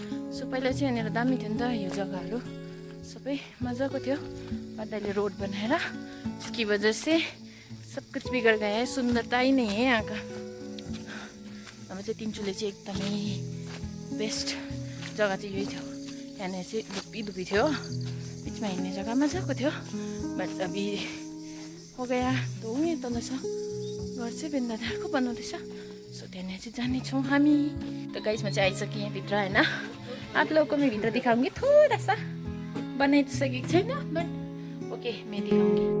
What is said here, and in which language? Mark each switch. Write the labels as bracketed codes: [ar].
[ne] So पहिला चाहिँ यहाँनिर दामी थियो नि त यो जग्गाहरू, सबै मजाको थियो। [hi] बट [ne] अहिले रोड बनाएर [hi] इसकी वजह से सब कुछ बिगड़ गया है, सुंदरता ही नहीं है यहाँ का। [ne] अब चाहिँ तिनचुले चाहिँ एकदमै बेस्ट जग्गा चाहिँ यही थियो। यहाँनिर चाहिँ धुप्पी थियो, बिचमा हिँड्ने जग्गा मजाको थियो। बट [hi] अभी हो गया तो [ne] यहीँ तल छ घर चाहिँ, बेन्दादारको बनाउँदैछ। सो त्यहाँनिर चाहिँ जानेछौँ हामी। [hi] तो गाइस [ne] म चाहिँ आइसकेँ यहाँभित्र होइन। [hi] आप लोगों को मैं भित्र दिखाऊंगी, थोड़ा सा [ne] बनाइ तो सकेको छैन [hi] बट ओके मैं दिखाऊंगी।